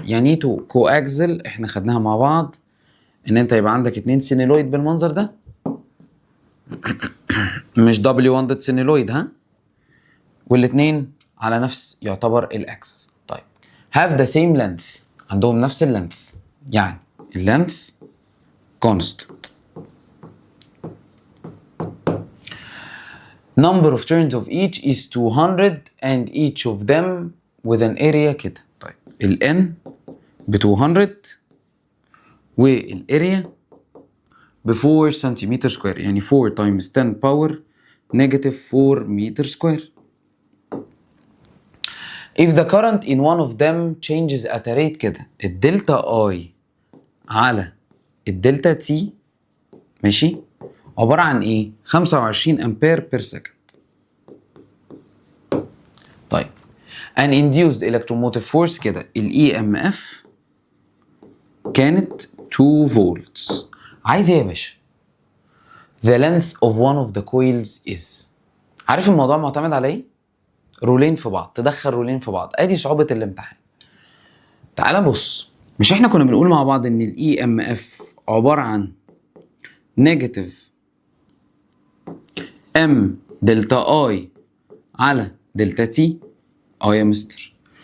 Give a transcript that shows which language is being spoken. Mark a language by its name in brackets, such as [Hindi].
[Arabic] يعني ايه تو coaxial؟ احنا خدناها مع بعض ان انت يبقى عندك 2 سينيلويد بالمنظر ده مش دبليو واندد سينيلويد، ها، والاتنين على نفس يعتبر الاكسس. طيب [English] have the same length، [Arabic] عندهم نفس اللينث، يعني اللينث constant. [English] number of turns of each is 200 and each of them with an area [Arabic] كده. طيب ال n ب 200 والاريا ب 4 سنتيمتر سكوير، يعني 4 times 10 power negative 4 meter square. [English] if the current in one of them changes at a rate [Arabic] كده، الدلتا I على الدلتا T ماشي عبارة عن ايه؟ 25 امبير بير سكند. طيب [English] an induced electromotive force كده، ال EMF كانت 2 volts. [Arabic] عايز ايه يا باشا؟ [English] the length of one of the coils is. [Arabic] عارف الموضوع معتمد على ايه؟ رولين في بعض، تدخل رولين في بعض، ادي صعوبة الامتحان. تعال بص، مش احنا كنا بنقول مع بعض ان ال EMF عبارة عن نيجاتيف M دلتا I على دلتا T؟ يا مستر.